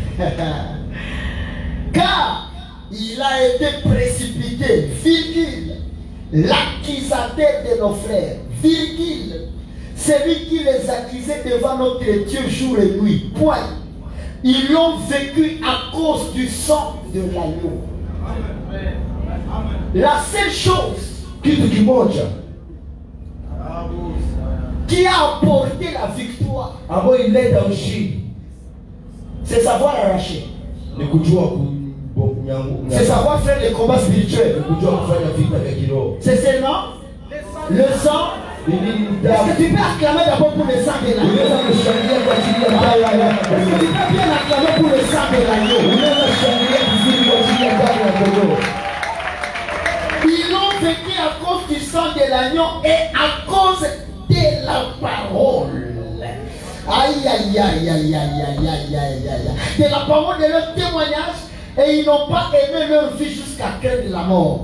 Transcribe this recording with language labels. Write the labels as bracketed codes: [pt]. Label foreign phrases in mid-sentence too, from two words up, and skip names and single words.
[fr] Car il a été précipité, virgule, l'accusateur de nos frères, virgule, celui qui les accusait devant notre Dieu jour et nuit, point. Ils l'ont vécu à cause du sang de l'agneau. La seule chose [sw] Kitu kimoja [fr] qui a apporté la victoire, [sw] ambayo ileta ushindi [fr] c'est savoir arracher. [sw] ni kujua [fr] C'est savoir faire les combats spirituels. [sw] ni kujua kufanya vita vya kiroho. [fr] C'est seulement le sang. [sw] Ni nini [fr] Est-ce [sw] damu? [fr] que tu peux acclamer d'abord pour le sang de l'agneau? [sw] Unaweza kushangilia kwa ajili ya damu ya [fr] Est-ce que tu peux bien acclamer pour le sang de l'agneau? [sw] Unaweza kushangilia vizuri kwa ajili ya damu ya kondoo. [fr] Ils l'ont vécu à cause du sang de l'agneau et à cause de la parole. Aïe, aïe, aïe, aïe, aïe, aïe, aïe, aïe, aïe. De la parole de leur témoignage, et ils n'ont pas aimé leur vie jusqu'à craindre la mort.